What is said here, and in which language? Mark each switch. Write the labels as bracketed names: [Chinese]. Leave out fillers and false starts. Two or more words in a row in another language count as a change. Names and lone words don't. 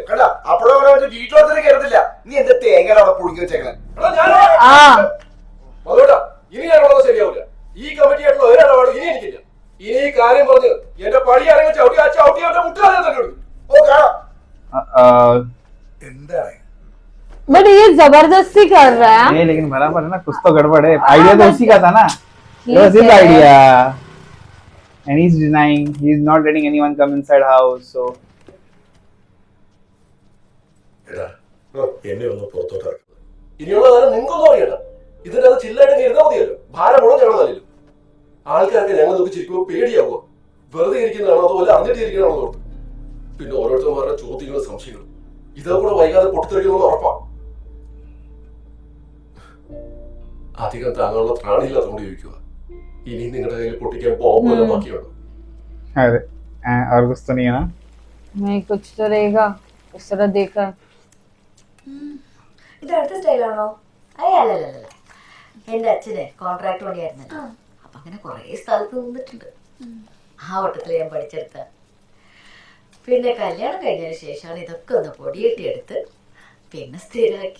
[Malayalam] കണ്ട അപ്പോഴോ വീട്ടിലോട്ട് കയറത്തില്ല. നീ എന്റെ തേങ്ങയുടെ അവിടെ പുഴുങ്ങി വെച്ചേക്കാൻ. അതോട്ടാ ഇനി ഞാൻ ഉള്ളത് ശരിയാവില്ല. ഈ കമ്മിറ്റി ആയിട്ടുള്ള ഒരിടപാടും ഇനി എനിക്കില്ല. ഇനി ഈ കാര്യം പറഞ്ഞ് എന്റെ പടി ആരെങ്കിലും ചവിട്ടി ആ ചവിട്ടി അവന്റെ മുട്ടാതെ തന്നെ കൊടുക്കും. ഓ കാണാം. എന്താണ് [Hindi] but ये जबरदस्ती कर रहा है. नहीं लेकिन बराबर है ना, कुछ तो गड़बड़ है. आइडिया तो उसी का था ना. [English] It was his [Hindi] ठीक है. [English] idea. And he's denying. He's not letting anyone come inside house. So [Malayalam] എടാ എന്നെ ഒന്ന് പുറത്തോട്ട് ഇറക്കും. ഇനിയുള്ള കാലം നിങ്ങൾക്കൊന്നും അറിയണ്ട. ഇതിന്റെ അത് ചില്ലായിട്ട് ഇരുന്നാൽ മതിയല്ലോ. ഭാരം മുഴുവൻ ഞങ്ങൾ തലയിലും. ആൾക്കാർക്ക് ഞങ്ങൾ നോക്കി ചിരിക്കുമ്പോൾ പേടിയാവോ? വെറുതെ ഇരിക്കുന്നതാണോ അതുപോലെ അറിഞ്ഞിട്ട് ഇരിക്കണോ നോക്കും. പിന്നെ ഓരോരുത്തർമാരുടെ ചോദ്യങ്ങളും സംശയങ്ങളും ഇതേ കൂടെ വൈകാതെ പൊട്ടിത്തെറിക്കുന്നത് ഉറപ്പാണ്. അധികം താങ്ങാനുള്ള ത്രാണിയില്ലാത്തതുകൊണ്ട് ചോദിക്കുക. ഇനി നിങ്ങളുടെ കയ്യിൽ പൊട്ടിക്കാൻ ബോംബ് ബാക്കിയുണ്ടോ? [Hindi] अरे और कुछ तो नहीं है ना. नहीं कुछ तो रहेगा इस तरह देखा है. [Malayalam] ഇത് അടുത്ത സ്റ്റൈലാണോ? അല്ലല്ല, എന്റെ അച്ഛന് കോൺട്രാക്ട് പണിയായിരുന്നല്ലോ. അപ്പൊ അങ്ങനെ കുറെ സ്ഥലത്ത് നിന്നിട്ടുണ്ട്. ആ വട്ടത്തിൽ ഞാൻ പഠിച്ചെടുത്ത. പിന്നെ കല്യാണം കഴിഞ്ഞതിന് ശേഷമാണ് ഇതൊക്കെ ഒന്ന് പൊടിയെട്ടിയെടുത്ത് പിന്നെ സ്ഥിരമാക്കി.